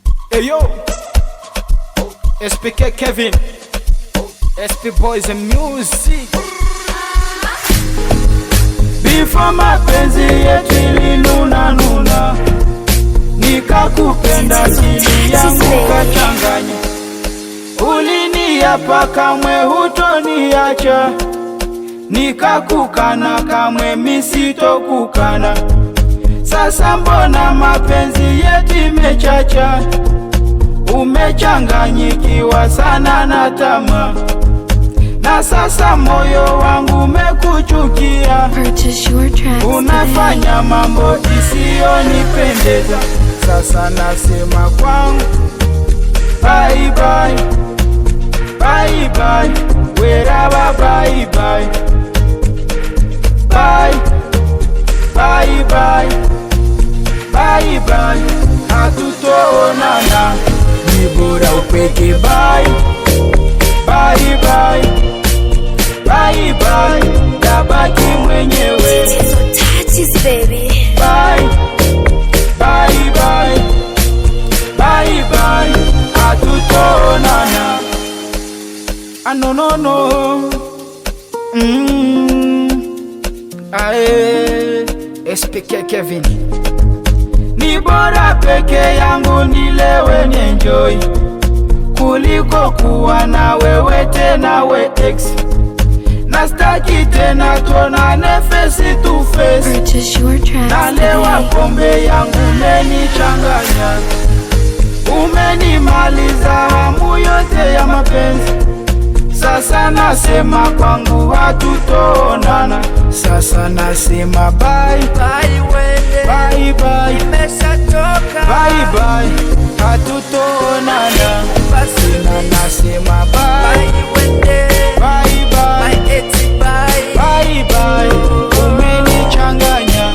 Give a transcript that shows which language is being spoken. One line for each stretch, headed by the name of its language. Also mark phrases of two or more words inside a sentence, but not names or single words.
English: Hey yo, SPK Kevin, SP Boys and Music.
Swahili: Before mapenzi yetu ilinuna nuna, nikakupenda akili yangu kachanganya. Uliniapa kamwe hutoniacha, nikakukana kamwe misitokukana. Sasa mbona mapenzi yetu imechacha, umechanganyikiwa sana na tamaa, na sasa moyo wangu umekuchukia. Unafanya mambo isiyonipendeza. Sasa nasema kwangu
English: bye bye, bye bye, weraba bye bye, bye bye bye, bye bye, hatutoonana,
Swahili: ni bora upeke
English: bye bye bye, bye bye,
Swahili: tabaki mwenyewe.
English: Bye bye bye, bye bye, hatutoonana. No no no.
Swahili: Ae, SPK Kevin. Ni bora peke yangu nilewe ni enjoy, kuliko kuwa na wewe tena
English: we ex.
Swahili: Nastaki tena tuonane
English: face to face.
Swahili: Nalewa pombe yangu umenichanganya, umenimaliza hamu yote ya mapenzi. Sasa nasema kwangu hatutoonana. Sasa nasema
English: bye bye, bye bye, bye bye, hatutoonana.
Swahili: Sina nasema
English: bye bye bye, bye bye, umenichanganya.